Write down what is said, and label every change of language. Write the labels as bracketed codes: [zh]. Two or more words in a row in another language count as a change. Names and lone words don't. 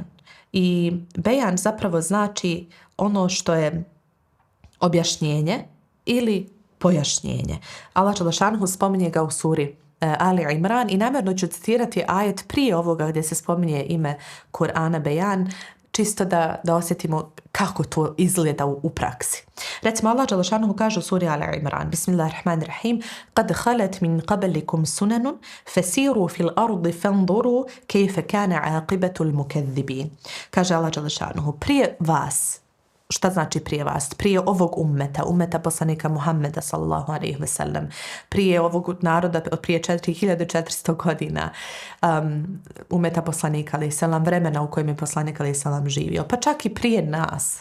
[bs] I bejan zapravo znači ono što je objašnjenje ili pojašnjenje. Allah dželle spominje ga u suri Ali Imran i namjerno ću citirati ajet prije ovoga gdje se spominje ime Kur'ana bejan, čisto da osjetimo kako to izgleda u praksi. Recimo Allah [ar] جل شأنه [bs] kaže u suri Ali Imran: Bismillahirrahmanirrahim, [ar] قد خلت من قبلكم سنن فسيروا في الأرض فانظروا كيف كان عاقبة المكذبين. [bs] Kaže Allah [ar] جل شأنه, [bs] prije vas. Šta znači prije vas? Prije ovog ummeta poslanika Muhammeda [ar] صلى الله عليه وسلم, [bs] prije ovog naroda prije 4400 godina, ummeta poslanika [ar] عليه السلام, [bs] vremena u kojem je poslanik [ar] عليه السلام [bs] živio, pa čak i prije nas.